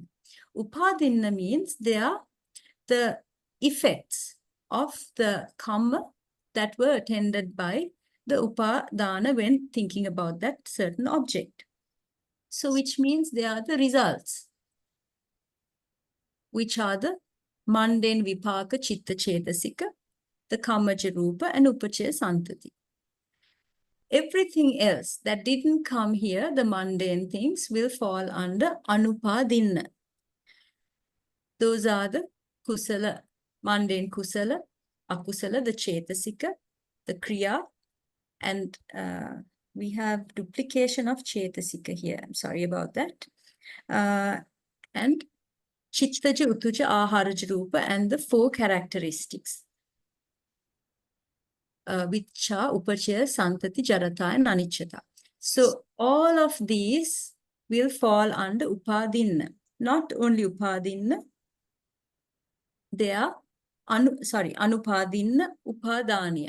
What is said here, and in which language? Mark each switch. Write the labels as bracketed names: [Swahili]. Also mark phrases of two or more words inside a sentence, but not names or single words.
[English] Upādiṇṇa means they are the effects of the kamma that were attended by the upadana when thinking about that certain object. So which means they are the results, which are the mundane [Pali] vipaka chitta cetasika, [English] the [Pali] kammaja rupa, [English] and [Pali] upachaya santati. [English] Everything else that didn't come here, the mundane things, will fall under Anupādiṇṇa. Those are the kusala, mundane [Pali] kusala, akusala, [English] the cetasika, the kriya, and we have duplication of cetasika here. I'm sorry about that. And [Pali] chittaja, utuja, aharaja, rupa, [English] and the four characteristics, which are [Pali] upachaya, santati, jarata, [English] and anicchata. So all of these will fall under Upādiṇṇa. Not only Upādiṇṇa, they are [Pali] Anupādiṇṇa, Upādāniyā.